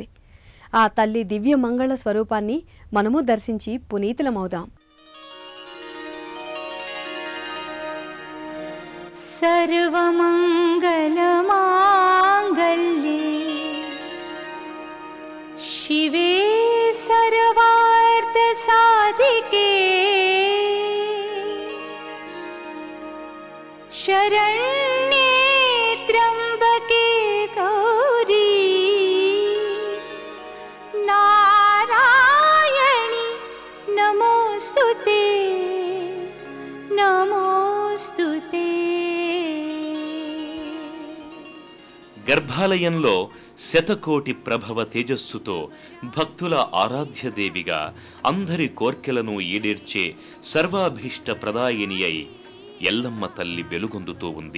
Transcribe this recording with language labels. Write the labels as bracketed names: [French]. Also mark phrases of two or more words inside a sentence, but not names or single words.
[Telugu] ఆ తల్లి దివ్య మంగళ స్వరూపాన్ని మనము దర్శించి పునీతులమవుదాం. [Sanskrit] సర్వమంగళమాంగళ్యే శివే सर्वार्थ साधिके शरण्ये त्र्यंबके गौरी नारायणी नमोस्तुते नमोस्तुते. [Telugu] గర్భాలయంలో శతకోటి ప్రభవ తేజస్సుతో భక్తుల ఆరాధ్యదేవిగా అందరి కోర్కెలను ఈడేర్చే సర్వాభీష్ట ప్రదాయిని అయి ఎల్లమ్మ తల్లి వెలుగొందుతూ ఉంది.